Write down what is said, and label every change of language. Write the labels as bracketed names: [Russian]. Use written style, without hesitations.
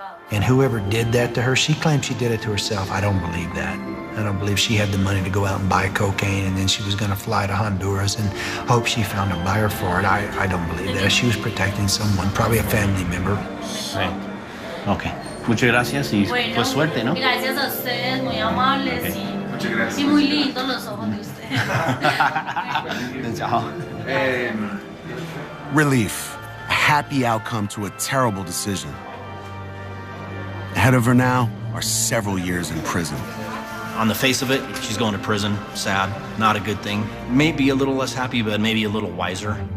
[English] And whoever did that to her, she claims she did it to herself. I don't believe that. I don't believe she had the money to go out and buy cocaine and then she was gonna fly to Honduras and hope she found a buyer for it. I don't believe that. She was protecting someone, probably a family member. [Spanish] Sí. Ok. Muchas gracias y Bueno, pues suerte, ¿no? Gracias a ustedes, muy amables [English] Okay. [Spanish] Muchas gracias. y muy lindos los ojos de ustedes. Chao. [English] Relief, a happy outcome to a terrible decision. Ahead of her now are several years in prison. On the face of it, she's going to prison. Sad. Not a good thing. Maybe a little less happy, but maybe a little wiser.